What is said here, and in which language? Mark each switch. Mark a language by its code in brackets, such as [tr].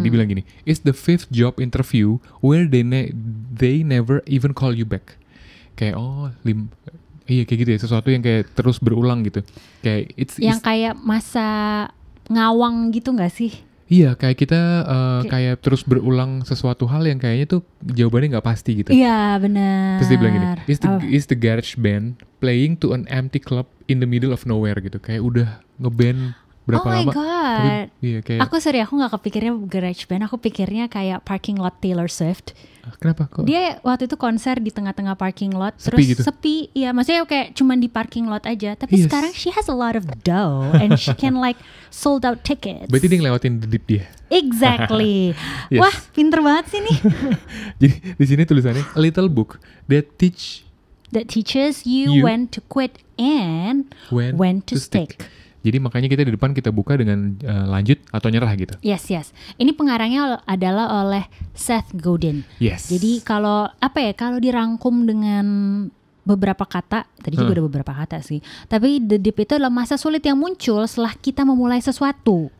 [id] Dia bilang gini, [en] it's the fifth job interview where they never even call you back. [id] Kayak iya kayak gitu ya, sesuatu yang kayak terus berulang gitu. Kayak yang kayak masa ngawang gitu nggak sih? Iya, kayak kita kayak terus berulang sesuatu hal yang kayaknya tuh jawabannya nggak pasti gitu. Iya, benar. Terus dia bilang gini, [en] is the garage band playing to an empty club in the middle of nowhere [id] gitu. Kayak udah ngeband berapa lama. [en] Oh my god. [id] Tapi, iya, kayak, aku nggak kepikirnya garage band, aku pikirnya kayak parking lot Taylor Swift. Kenapa kok? Dia waktu itu konser di tengah-tengah parking lot, sepi terus Sepi, ya maksudnya kayak cuman di parking lot aja. Tapi sekarang [en] she has a lot of dough and she can like sold out tickets. [id] Berarti dia ngelewatin The Dip dia. [en] Exactly. Yes. [id] Wah, pinter banget sih nih. Jadi di sini tulisannya [en] a little book that teaches you when to quit and when to stick. [id] Jadi makanya kita di depan kita buka dengan lanjut atau nyerah gitu. [en] Yes. [id] Ini pengarangnya adalah oleh Seth Godin. [en] Yes. [id] Jadi kalau dirangkum dengan beberapa kata, tadi juga ada beberapa kata sih. Tapi The Dip itu adalah masa sulit yang muncul setelah kita memulai sesuatu.